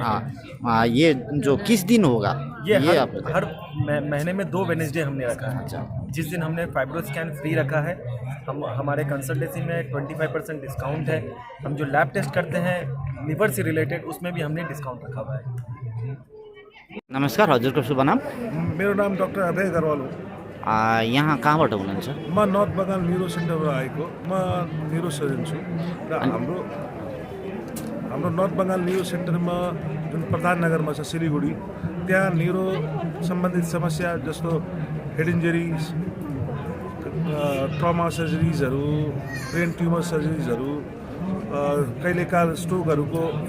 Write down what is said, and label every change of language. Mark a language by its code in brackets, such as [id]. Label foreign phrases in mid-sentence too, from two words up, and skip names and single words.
[hi] हाँ, ये जो किस दिन होगा ये आप हर महीने में 2 वेडनेसडे हमने रखा है। अच्छा। जिस दिन हमने [en] fibro scan [hi] फ्री रखा है, हम हमारे कंसल्टेंसी में 25% डिस्काउंट है। हम जो [en] lab test [hi] करते हैं लिवर से रिलेटेड, उसमें भी हमने डिस्काउंट रखा हुआ है। [ne] नमस्कार, हजुरको शुभ नाम? मेरो नाम डाक्टर अभय अग्रवाल हो। यहाँ कहाँबाट हुनुहुन्छ? म नर्थ बङ्गाल न्युरो सेन्टरबाट आएको। म [en] neuro surgeon [ne] छु र हाम्रो नर्थ बङ्गाल न्युरो सेन्टरमा जुन प्रधान नगरमा छ सिलिगुडी, त्यहाँ न्युरो सम्बन्धित समस्या जस्तो [en] head injuries, trauma surgeries, brain tumor surgeries, [ne] कहिलेकाल स्ट्रोकहरूको